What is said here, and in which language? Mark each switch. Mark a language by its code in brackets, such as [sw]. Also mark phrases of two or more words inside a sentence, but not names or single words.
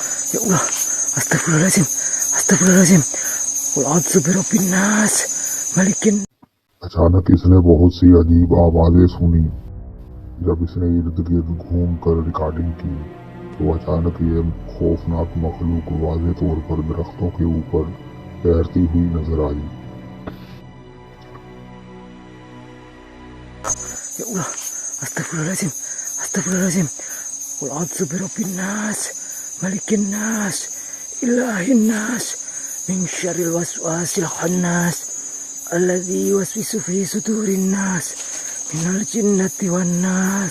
[ar] أستغفر الله العظيم. أعوذ برب الناس، ملك. [ur] اچانک اس نے بہت سی عجیب آوازیں سنیں. جب اس نے ارد گرد گھوم کر ریکارڈنگ کی تو اچانک یہ خوفناک مخلوق واضح طور پر درختوں کے اوپر تیرتی ہوئی نظر آئی. [ar] يا الله. أستغفر الله العظيم. أعوذ برب الناس، ملك الناس، إله الناس، من شر الوسواس الخناس، الذي يوسوس في صدور الناس، من الجنة والناس.